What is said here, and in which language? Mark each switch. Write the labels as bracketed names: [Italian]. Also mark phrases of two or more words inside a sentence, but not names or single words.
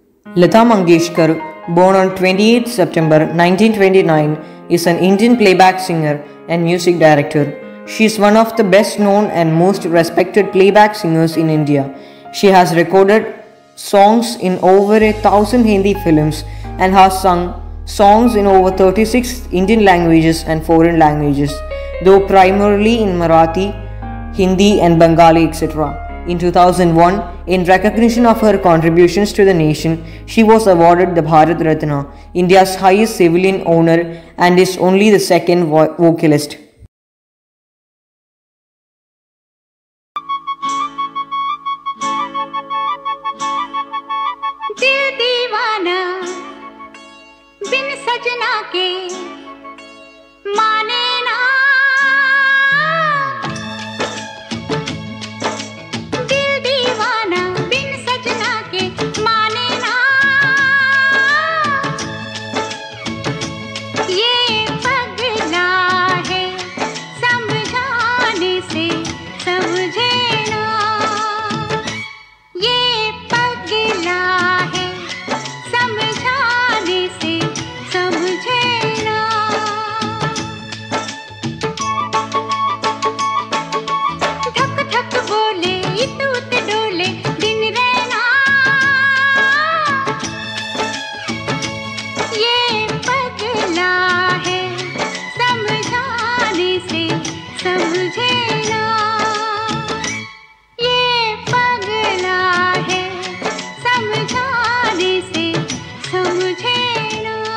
[English] Lata Mangeshkar, born on 28 September 1929, is an Indian playback singer and music director. She is one of the best known and most respected playback singers in India. She has recorded songs in over 1,000 Hindi films and has sung songs in over 36 Indian languages and foreign languages, though primarily in Marathi, Hindi and Bengali, etc. In 2001, in recognition of her contributions to the nation, she was awarded the Bharat Ratna, India's highest civilian honor, and is only the second vocalist. [Hindi] दिल दीवाना बिन सजना के माने ना, दिल दीवाना बिन सजना के माने ना, ये पगला है समझाने से समझे ना, ये पगला है समझाने से समझे ना। ठक ठक बोले इतूत डोले दिन रहना, ये पगला है समझाने से समझे ना, ये पगला है समझाने से समझे ना।